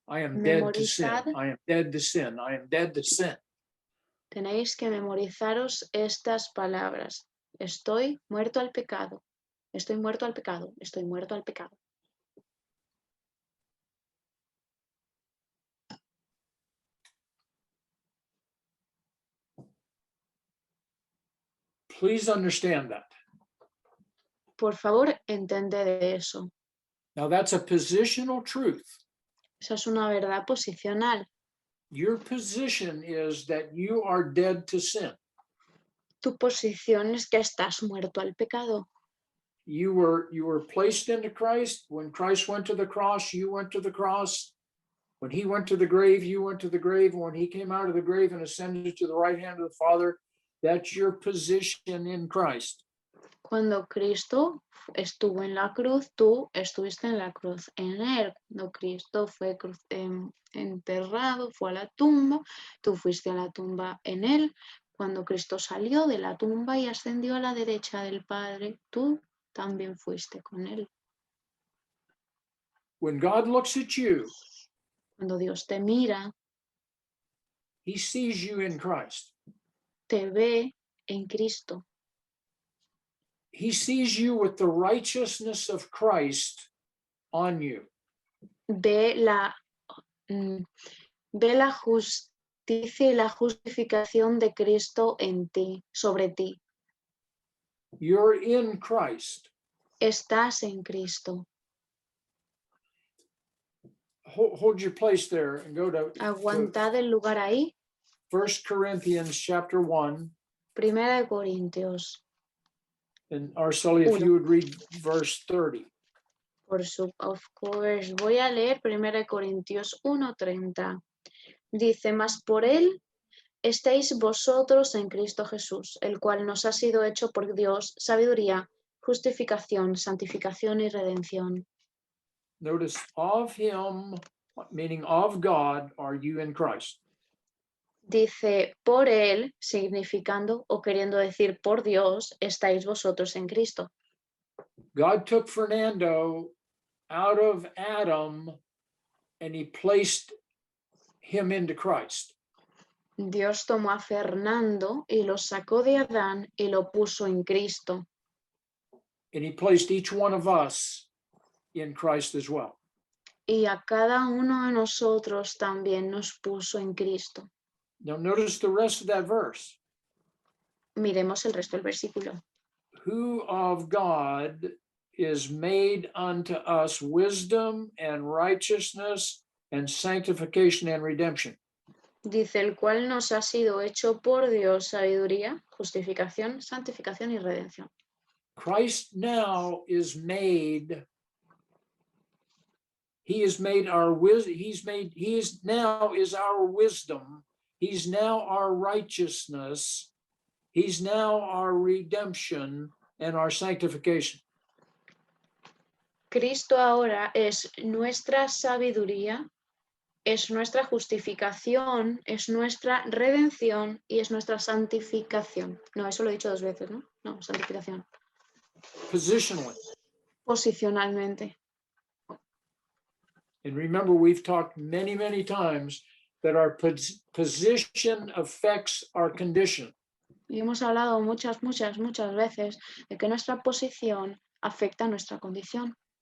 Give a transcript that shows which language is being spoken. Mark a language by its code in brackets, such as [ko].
[en] I am dead to sin. [es] Memorizad. [en] I am dead to sin. I am dead to sin. [es] Tenéis que memorizaros estas palabras. Estoy muerto al pecado. Estoy muerto al pecado. Estoy muerto al pecado. [en] Please understand that. [es] Por favor, entended eso. [en] Now that's a positional truth. [es] Esa es una verdad posicional. [en] Your position is that you are dead to sin. [es] Tu posición es que estás muerto al pecado. [en] You were placed into Christ. When Christ went to the cross, you went to the cross. When he went to the grave, you went to the grave. When he came out of the grave and ascended to the right hand of the Father, that's your position in Christ. [es] Cuando Cristo estuvo en la cruz, tú estuviste en la cruz en él. Cuando Cristo fue enterrado, fue a la tumba, tú fuiste a la tumba en él. Cuando Cristo salió de la tumba y ascendió a la derecha del Padre, tú también fuiste con él. [en] When God looks at you, [es] Cuando Dios te mira, [en] he sees you in Christ. [es] te ve en Cristo. [en] He sees you with the righteousness of Christ on you. [es] Ve la ve la justicia y la justificación de Cristo en ti, sobre ti. [en] You're in Christ. [es] Estás en Cristo. [en] Hold your place there and go to [es] Aguantad el lugar ahí. [en] 1 Corinthians chapter 1. [es] Primera de Corintios. [en] And Arceli, if [es] Uno. [en] you would read verse 30. Of course. [es] Voy a leer 1 Corintios 1:30. Dice, mas por él estáis vosotros en Cristo Jesús, el cual nos ha sido hecho por Dios sabiduría, justificación, santificación y redención. [en] Notice, of him, meaning of God, are you in Christ. [es] Dice, por él, significando o queriendo decir por Dios, estáis vosotros en Cristo. [en] God took Fernando out of Adam and he placed him into Christ. [es] Dios tomó a Fernando y lo sacó de Adán y lo puso en Cristo. [en] And he placed each one of us in Christ as well. [es] Y a cada uno de nosotros también nos puso en Cristo. [en] Now notice the rest of that verse. [es] Miremos el resto del versículo. [en] Who of God is made unto us wisdom and righteousness and sanctification and redemption. [es] Dice, el cual nos ha sido hecho por Dios sabiduría, justificación, santificación y redención. [en] Christ now is made, he is made our wisdom, he is now is our wisdom, he's now our righteousness, he's now our redemption and our sanctification. [es] Cristo ahora es nuestra sabiduría, es nuestra justificación, es nuestra redención y es nuestra santificación. No, eso lo he dicho 2 veces, ¿no? No, santificación. [en] Positionally. [es] Posicionalmente. [en] And remember, we've talked many, many times that our position affects our condition. [es] Y hemos hablado muchas veces de que nuestra posición afecta a nuestra condición.